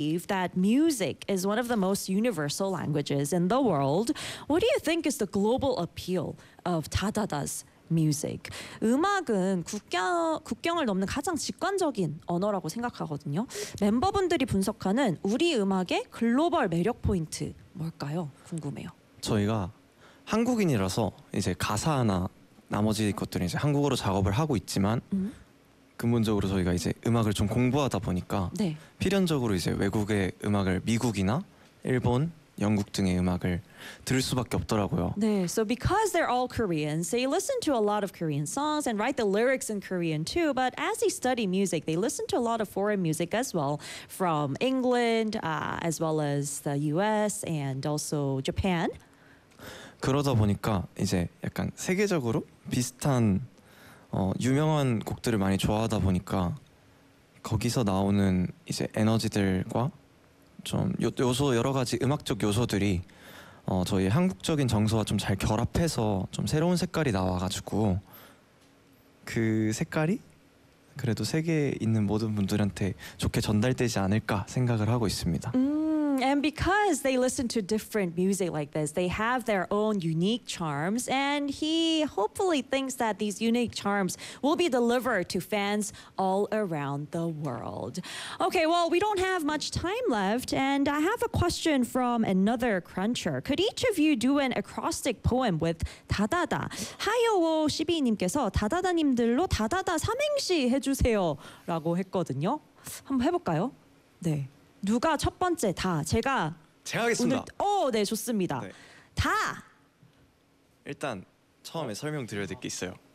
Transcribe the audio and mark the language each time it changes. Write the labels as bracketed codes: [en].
[en] believe that music is one of the most universal languages in the world. What do you think is the global appeal of Tadada's music? [ko] 음악은 국경을 넘는 가장 직관적인 언어라고 생각하거든요. 멤버분들이 분석하는 우리 음악의 글로벌 매력 포인트 뭘까요? 궁금해요. 저희가 한국인이라서 이제 가사나 나머지 것들이 이제 한국어로 작업을 하고 있지만 근본적으로 저희가 이제 음악을 좀 공부하다 보니까 네. 필연적으로 이제 외국의 음악을 미국이나 일본, 영국 등의 음악을 들을 수밖에 없더라고요. 네. [en] So because they're all Koreans, they listen to a lot of Korean songs and write the lyrics in Korean too. But as they study music, they listen to a lot of foreign music as well from England, as well as the US and also Japan. [ko] 그러다 보니까 이제 약간 세계적으로 비슷한 유명한 곡들을 많이 좋아하다 보니까 거기서 나오는 이제 에너지들과 좀 요소 여러 가지 음악적 요소들이 저희 한국적인 정서와 좀 잘 결합해서 좀 새로운 색깔이 나와가지고 그 색깔이 그래도 세계에 있는 모든 분들한테 좋게 전달되지 않을까 생각을 하고 있습니다. [en] And because they listen to different music like this, they have their own unique charms. And he hopefully thinks that these unique charms will be delivered to fans all around the world. Okay, well, we don't have much time left. And I have a question from another cruncher. Could each of you do an acrostic poem with 다다다? [ko] 하여오 시비님께서 다다다님들로 다다다 삼행시 해주세요 라고 했거든요. 한번 해볼까요? 네. 누가 첫 번째 다 제가 하겠습니다. 네 좋습니다. 네. 다 일단 처음에 설명 드려야 될 게 있어요.